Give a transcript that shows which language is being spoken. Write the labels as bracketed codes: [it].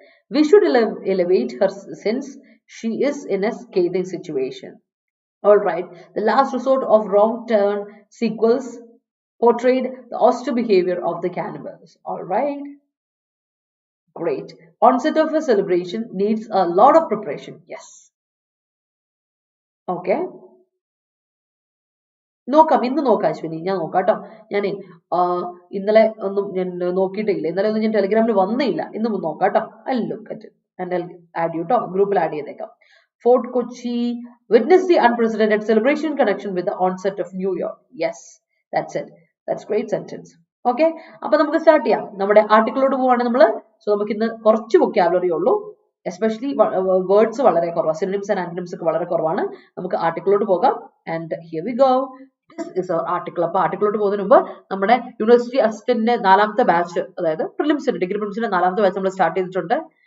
[en] We should elevate her since she is in a scathing situation. All right. The last resort of wrong turn sequels portrayed the austere behavior of the cannibals. All right. Great. Onset of a celebration needs a lot of preparation. Yes. Okay. [ml] നോക്കാം ഇന്ന് നോക്കാം അശ്വിനി ഞാൻ നോക്കാം കേട്ടോ ഞാനേ ഇന്നലെ ഒന്നും ഞാൻ നോക്കിയിട്ടില്ല ഇന്നലെ ഒന്നും ഞാൻ ടെലിഗ്രാമിൽ വന്നേയില്ല ഇന്ന് നോക്കാം കേട്ടോ അല്ലോ [en] and I'll add you to group [ml] add ചെയ്തേക്കാം. [en] Fort Kochi witnessed the unprecedented celebration in connection with the onset of New Year. Yes, that's it. That's great sentence. [ml] Okay, അപ്പോൾ നമുക്ക് സ്റ്റാർട്ട് ചെയ്യാം. നമ്മുടെ ആർട്ടിക്കിളോട് പോവാണ് നമ്മൾ. സോ നമുക്ക് ഇന്ന് കുറച്ച് വൊക്കാബുലറി ഉള്ളൂ, എസ്പെഷ്യലി വേർഡ്സ് വളരെ കുറവാണ്, സിനോണിംസ് ആൻഡ് ആന്റണിംസ് ഒക്കെ വളരെ കുറവാണ്. നമുക്ക് ആർട്ടിക്കിളോട് പോകാം. [en] And here we go. This is our article. [ml] അപ്പോൾ ആർട്ടിക്കിളോട് പോകുന്നതിന് മുമ്പ് നമ്മുടെ യൂണിവേഴ്സിറ്റി അസിസ്റ്റന്റിന്റെ 4ാമത്തെ ബാച്ച്, അതായത് പ്രിലിംസിന്റെ ഡിഗ്രി പ്രിലിംസിന്റെ 4ാമത്തെ ബാച്ച് നമ്മൾ സ്റ്റാർട്ട് ചെയ്തിട്ടുണ്ട്.